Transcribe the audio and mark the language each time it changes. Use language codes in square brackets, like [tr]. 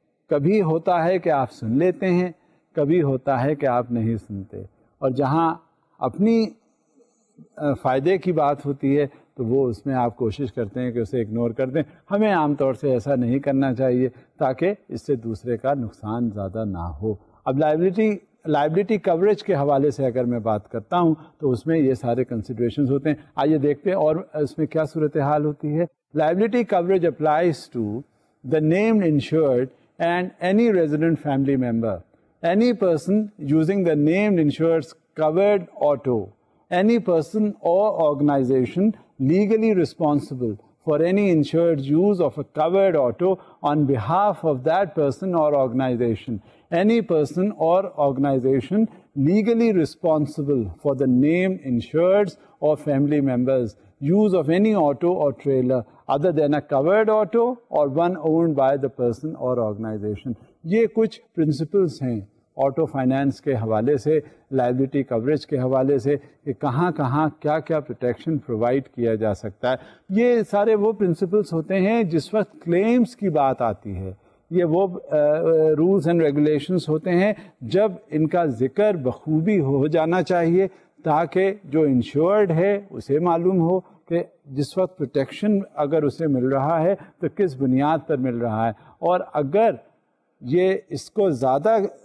[ur] کبھی ہوتا ہے کہ آپ سن لیتے ہیں، کبھی ہوتا ہے کہ آپ نہیں سنتے، اور جہاں اپنی فائدے کی بات ہوتی ہے تو وہ اس میں آپ کوشش کرتے ہیں کہ اسے اگنور کر دیں. ہمیں عام طور سے ایسا نہیں کرنا چاہیے تاکہ اس سے دوسرے کا نقصان زیادہ نہ ہو. اب لائبلٹی کوریج کے حوالے سے اگر میں بات کرتا ہوں تو اس میں یہ سارے کنسیڈریشنز ہوتے ہیں. آئیے دیکھتے ہیں اور اس میں کیا صورتحال ہوتی ہے. [en] Liability coverage applies to the named insured and any resident family member, any person using the named insured covered auto, any person or organization legally responsible for any insured's use of a covered auto on behalf of that person or organization. Any person or organization legally responsible for the named insured's or family members' use of any auto or trailer other than a covered auto or one owned by the person or organization. [ur] یہ کچھ principles ہیں auto finance کے حوالے سے، liability coverage کے حوالے سے کہ کہاں کہاں کیا کیا پروٹیکشن پرووائڈ کیا جا سکتا ہے. یہ سارے وہ پرنسپلس ہوتے ہیں جس وقت کلیمز کی بات آتی ہے. یہ وہ رولز اینڈ ریگولیشنز ہوتے ہیں جب ان کا ذکر بخوبی ہو جانا چاہیے تاکہ جو انشورڈ ہے اسے معلوم ہو کہ جس وقت پروٹیکشن اگر اسے مل رہا ہے تو کس بنیاد پر مل رہا ہے، اور اگر یہ اس کو زیادہ